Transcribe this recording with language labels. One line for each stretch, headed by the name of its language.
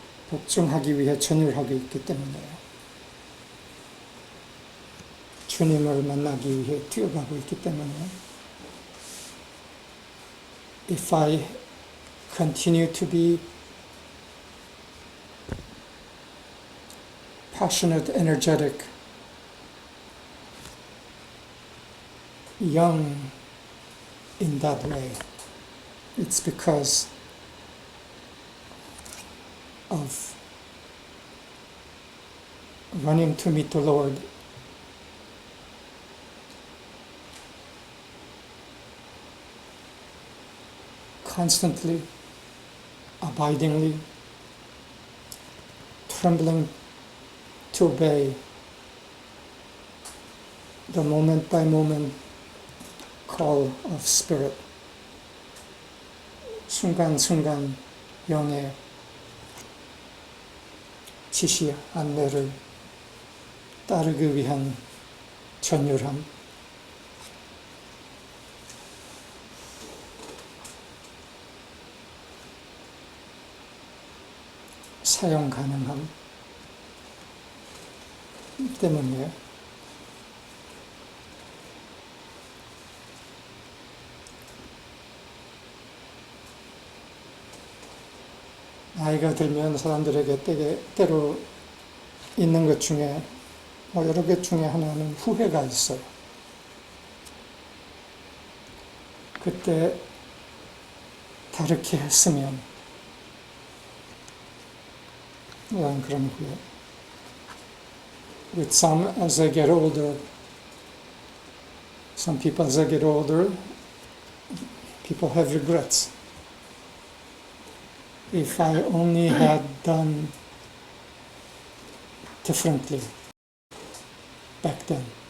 Korean: 복종하기 위해 전율하고 있기 때문에요. 주님을 만나기 위해 뛰어가고 있기 때문에
English: if I continue to be passionate, energetic, young in that way, it's because of running to meet the Lord constantly, abidingly, trembling to obey the moment by moment call of spirit.
Korean: 순간순간 영의 지시 안내를 따르기 위한 전율함. 사용 가능함 때문에 나이가 들면 사람들에게 때로 있는 것 중에 여러 개 중에 하나는 후회가 있어요. 그때 다르게 했으면 그런 후회.
English: With some, as I get older, some people as I get older, people have regrets. If I only had done differently back then.